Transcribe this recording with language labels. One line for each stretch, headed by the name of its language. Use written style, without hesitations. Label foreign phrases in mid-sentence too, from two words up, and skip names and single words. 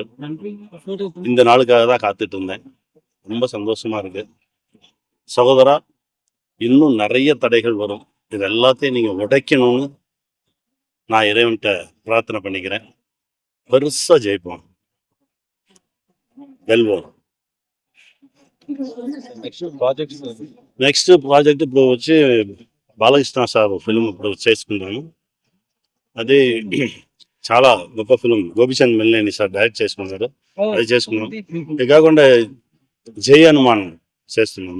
Tamil: இந்த நாளுக்காக தான் காத்துட்டு இருந்தேன். ரொம்ப சந்தோஷமா இருக்கு சகோதரா. இன்னும் நிறைய தடைகள் வரும். இது எல்லாத்தையும் நீங்க உடைக்கணும்னு நான் இறைவன்கிட்ட பிரார்த்தனை பண்ணிக்கிறேன். பெருசா ஜெயிப்போம், வெல்வோம்.
English: next project
Telugu: ఇప్పుడు వచ్చి బాలకృష్ణ
English: sir film
Telugu: ఇప్పుడు చేసుకున్నాను. అది చాలా గొప్ప ఫిల్మ్. గోపిచంద్ మెల్లేని
English: sir direct
Telugu: చేసుకున్నారు. అది చేసుకున్నాం. ఇది కాకుండా జై హనుమాన్ చేస్తున్నాను.